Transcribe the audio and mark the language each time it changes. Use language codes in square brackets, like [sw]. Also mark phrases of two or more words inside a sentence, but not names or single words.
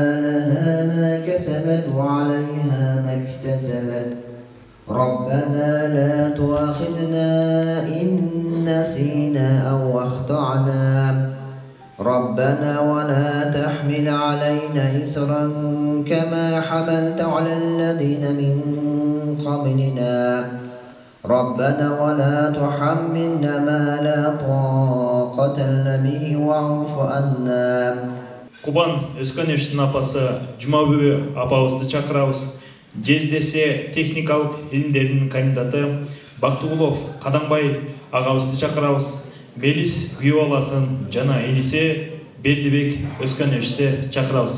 [ar] لها ما كسبت وعليها ما اكتسبت ربنا لا تؤاخذنا إن نسينا أو أخطأنا ربنا ولا تحمل علينا إصرا كما حملت على الذين من قبلنا ربنا ولا تحملنا ما لا طاقة لنا به واعف عنا. [ky] Кубан Өзкановичтин апасы Жумабүбү апабызды чакырабыз. Жездесе техникалык илимдердин кандидаты Бактыгулов Кадамбай агабызды чакырабыз. Белис күйөө баласын жана Элисе Бердибек Өзкановичти чакырабыз.